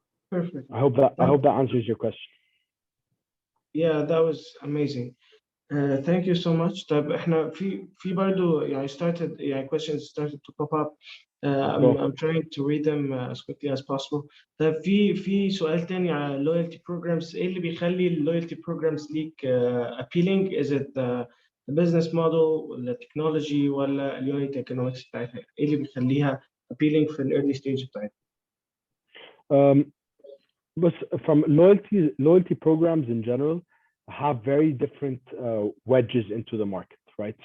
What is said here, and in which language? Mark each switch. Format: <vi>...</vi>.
<en>Perfect. I hope that answers your question. Yeah, that was amazing. Thank you so much.</en> <ar>طب احنا في برضه يعني</ar> <en>questions started to pop up. I'm trying to read them as quickly as possible.</en> <ar>طب في سؤال تاني على loyalty programs. ايه اللي بيخلي loyalty programs ليك appealing?</ar> <en>Is it the business model</en> <ar>ولا</ar> <en>technology ولا unit economics بتاعتها؟</en> <ar>ايه اللي بيخليها</ar> <en>appealing في early stage</en> <ar>بتاعتها؟</ar> <en>But from loyalty programs in general have very different wedges into the market, right?</en>